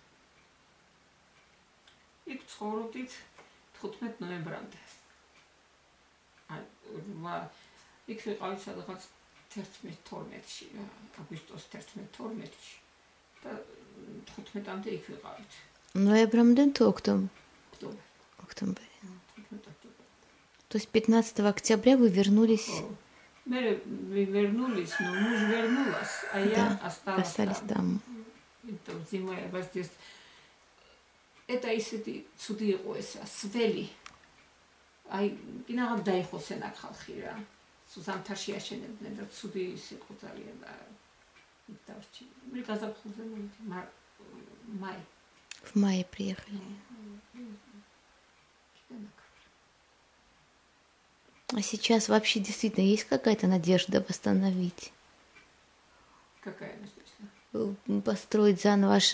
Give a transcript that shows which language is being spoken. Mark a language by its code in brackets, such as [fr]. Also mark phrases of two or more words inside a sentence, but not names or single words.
[ka] იქ ცხოვრობდით 15 ნოემბრამდე. იქ ვიყავით სადღაც 11-12-ში, აგვისტოს 11-12-ში და 15-მდე იქ ვიყავით. Ноембрამდე თუ [ru] октябрь? Октябрь. То есть 15 октября вы вернулись? Мы вернулись, но муж вернулась, а я осталась там. Это зимой здесь. Это [ka] ისეთი ცუდი იყო ესა სველი. აი, კინაღამ დაიხოსენ აქ ხალხი რა. სუზამთარში აშენებდნენ და ცუდი იყო ძალიან და დავჭი. მე გაზაფხულზე май. [ru] В мае приехали. А сейчас вообще действительно есть какая-то надежда восстановить? Какая надежда? Построить заново ваш...